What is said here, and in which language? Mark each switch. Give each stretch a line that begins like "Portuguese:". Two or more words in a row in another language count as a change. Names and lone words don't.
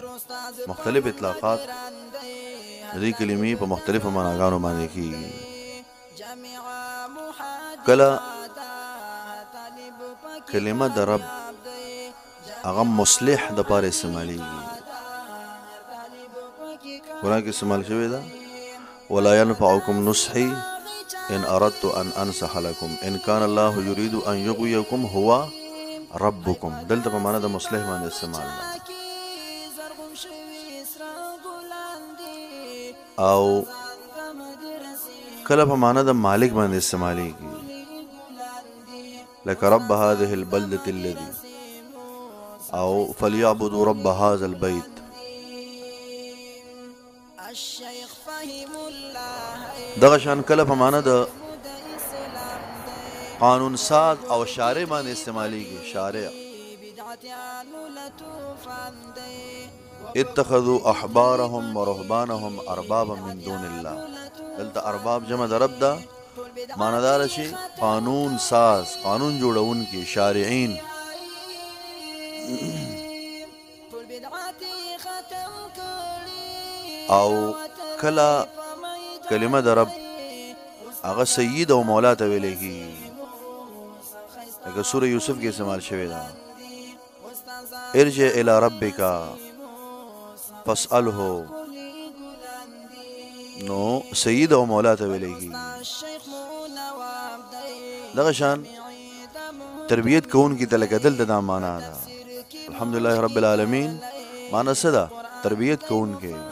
Pashto: مختلف اطلاقات د دې کلمې په مختلفو معناګانو باندې کېږي. کله کلمه د رب هغه مصلح د پاره استعمالېږي. قرآن کې استعمال شوی ده
Arabic: ولا ينفعكم نصحي إن أردت أن أنصح لكم إن كان الله يريد أن يغويكم هو ربكم.
Pashto: دلته په معنا د مصلح باندې استعمال ده. او کله په معنا د مالک باندې استعمالېږي،
Arabic: لك رب هذه البلدة الذي او فليعبدوا رب هذا البيت.
Pashto: دغه شان کله په معنا د قانون ساز او شارع باندې استعمالېږي.
Arabic: شارع اتخذوا احبارهم ورهبانهم اربابا من دون الله.
Pashto: دلته ارباب جمع د رب ده، معنا دار شي قانون ساز، قانون جوړونکي، شارعين. او کله کلمه د رب هغه سید او مولا ته ویل کېږي، لکه سوره یوسف کې استعمال شوی ده
Arabic: ارجع الى ربک فاسأله.
Pashto: نو سید او مولا ته ویل کېږي. دغه شان تربیت کوونکي ته لکه دلته دا معنا ده
Arabic: الحمدلله رب العالمین.
Pashto: معنا څه ده؟ تربیت کوونکی.